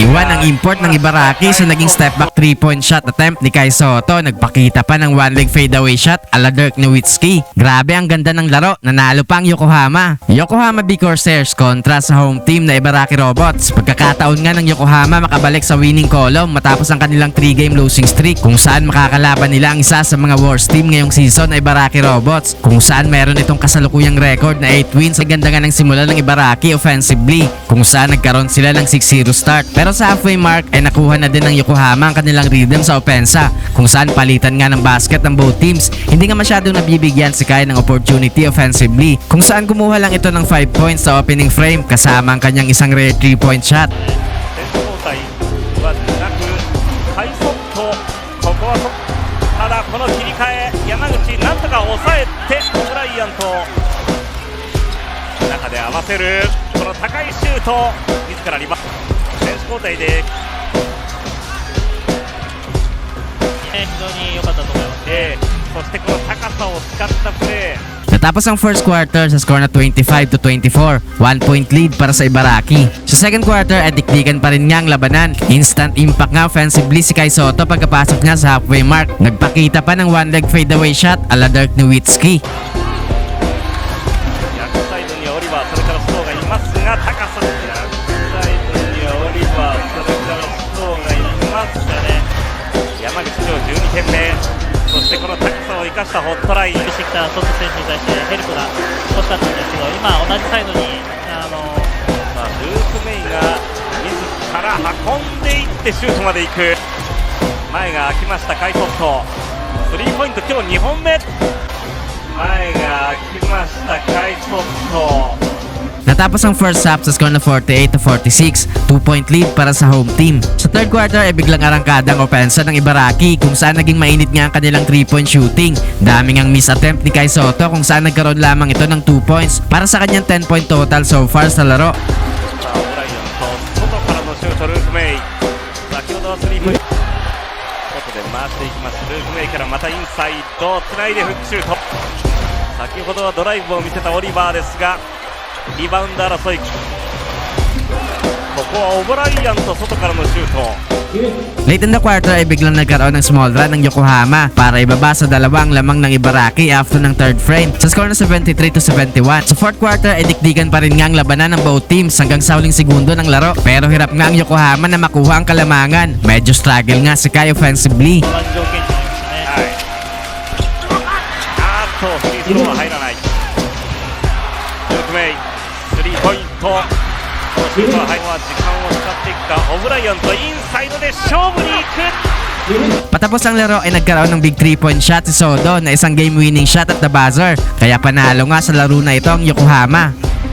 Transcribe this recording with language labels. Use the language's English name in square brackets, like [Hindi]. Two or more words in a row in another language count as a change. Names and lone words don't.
[Filipino] iwan ang import ng Ibaraki sa naging [English] step back 3-point shot attempt [Filipino] ni Kai Sotto. Nagpakita pa ng [English] one leg fadeaway shot [Filipino] ala Dirk Nowitzki. Grabe ang ganda ng laro, nanalo pa ang Yokohama. Yokohama B Corsairs kontra sa [English] home team [Filipino] na Ibaraki Robots. Pagkakataon nga ng Yokohama makabalik sa [English] winning column [Filipino] matapos ang kanilang [English] 3-game losing streak, [Filipino] kung saan makakalaban nila ang isa sa mga [English] worst team [Filipino] ngayong season na Ibaraki Robots, kung saan meron itong kasalukuyang record na [English] 8 wins. [Filipino] Ang ganda nga ng simula ng Ibaraki offensively, kung saan nagkaroon sila ng 6-0 start, pero sa [English] halfway mark [Filipino] ay nakuha na din ng Yokohama ang kanilang rhythm sa opensa, kung saan palitan nga ng basket ng [English] both teams. [Filipino] Hindi nga masyadong nabibigyan si Kai ng opportunity offensively, kung saan kumuha lang ito ng 5 points sa [English] opening frame [Filipino] kasama ang kanyang isang [English] rare 3-point shot. [Japanese] ただこの切り替え、山口なんとか抑えてオブライアント中で合わせるこの高いシュート、自らリバウンド、選手交代で非常に良かったと思います。そしてこの高さを使ったプレー。 [Filipino] Natapos ang [English] first quarter [Filipino] sa score na 25-24, [English] 1 point lead [Filipino] para sa Ibaraki. Sa [English] second quarter [Filipino] ay dikdikan pa rin nga ang labanan. [English] Instant impact [Filipino] nga offensively si Kai Sotto pagkapasok niya sa [English] halfway mark. [Filipino] Nagpakita pa ng [English] one leg fadeaway shot [Filipino] ala Dirk Nowitzki. [Japanese] 逆サイドにはオリバー、それからストーがいますが高さです。逆サイドにはオリバー、それからストーがいますがね。山口今日12点目。そしてこの高さを生かしたホットラインしてきたトップ選手に対してヘルプが欲しかったんですけど、今同じサイドにルーク・メイが自ら運んでいってシュートまで行く。前が空きましたカイソット、スリーポイント今日2本目。前が空きましたカイソット。 [Filipino] Natapos ang [English] first half [Filipino] sa score na 48-46, [English] 2 point lead [Filipino] para sa [English] home team. [Filipino] Sa [English] third quarter [Filipino] ay biglang arangkada ang opensa ng Ibaraki, kung saan naging mainit nga ang kanilang [English] 3-point shooting. [Filipino] Daming ang [English] miss attempt [Filipino] ni Kai Sotto, kung saan nagkaroon lamang ito ng 2 points para sa kanyang [English] 10-point total so far [Filipino] sa laro. [Japanese] 先ほどはドライブを見せたオリバーですが、リバウンド争い、ここはオブライアント外からのシュート。 [English] Late in the quarter [Filipino] ay biglang nagkaroon ng [English] small run [Filipino] ng Yokohama para ibaba sa dalawang lamang ng Ibaraki after ng [English] third frame [Filipino] sa score na 73-71. Sa [English] fourth quarter [Filipino] ay dikdikan pa rin nga ang labanan ng [English] both teams [Filipino] hanggang sa huling segundo ng laro, pero hirap nga ang Yokohama na makuha ang kalamangan. Medyo struggle nga si Kai offensively. [Japanese] フリースローは入らない。ルーク・メイスリーポイント、シュートは入るのは時間を使っていくか。オブライアントインサイドで勝負に行く。 [Filipino] Patapos ang laro ay nagkaroon ng [English] big 3-point shot [Filipino] si Sotto na isang [English] game winning shot at the buzzer, [Filipino] kaya panalo nga sa laro na ito ang Yokohama.